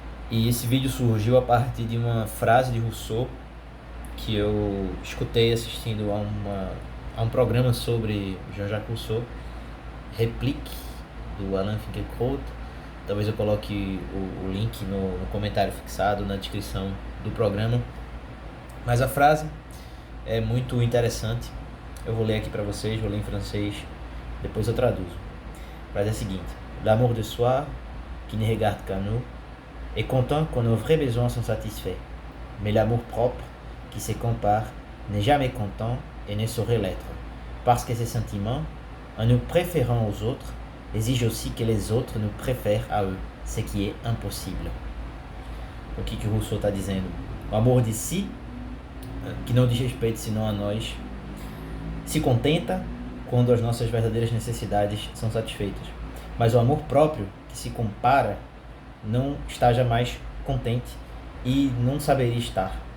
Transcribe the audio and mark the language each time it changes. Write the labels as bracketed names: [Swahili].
[Portuguese] E esse vídeo surgiu a partir de uma frase de Rousseau que eu escutei assistindo a um programa sobre Jean-Jacques Rousseau, Réplique, do Alain Finkielkraut. Talvez eu coloque o link no comentário fixado na descrição do programa. Mas a frase é muito interessante. Eu vou ler aqui para vocês, vou ler em francês, depois eu traduzo. A frase é a seguinte: [French] L'amour de soi, qui ne regarde qu'à nous, est content quand nos vrais besoins sont satisfaits. Mais l'amour propre, qui se compare, n'est jamais content et ne saurait l'être. Parce que ces sentiments, en nous préférant aux autres, exige aussi que les autres nous préfèrent à eux, ce qui est impossible. [Portuguese] O que Rousseau está dizendo? O amor de si, que não diz respeito senão a nós, se contenta quando as nossas verdadeiras necessidades são satisfeitas. Mas o amor próprio, que se compara, não está jamais contente e não saberia estar.